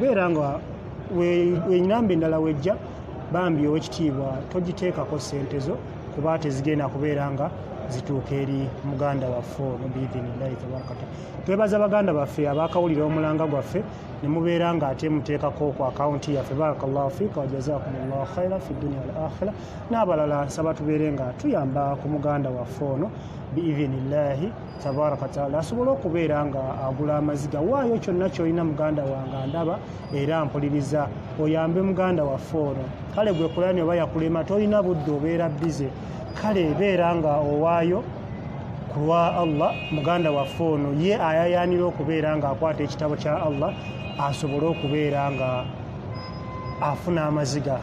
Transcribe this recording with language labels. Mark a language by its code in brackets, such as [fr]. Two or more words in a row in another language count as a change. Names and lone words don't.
[lg] Beera nga ennamba endala wejja bambi owekitiibwa togiteekako ssente zo kuba tezigenda kubeera nga zituuka eri muganda waffe ono [ar] بإذن الله تبارك وتعالى. [lg] Twebaza baganda baffe abaakawulira omulanga gwaffe ne mubeera nga ate muteekako ku akawunti yaffe. [ar] بارك الله فيك وجزاكم الله خيرا في الدنيا والآخرة. [lg] N'abalala nsaba tubeere nga tuyamba ku muganda waffe ono [ar] بإذن الله تبارك وتعالى [lg] asobole okubeera nga agula amaziga. Waayo kyonna kyolina muganda wange ndaba era mpuliriza oyambe muganda waffe ono. Kale gwe kulani oba yakulema tolina budde obeera bize, kale beera nga owaayo ku lwa Allah muganda waffe ono ye ayayaanira okubeera nga akwata ekitabo kya Allah asobole okubeera nga afuna amaziga.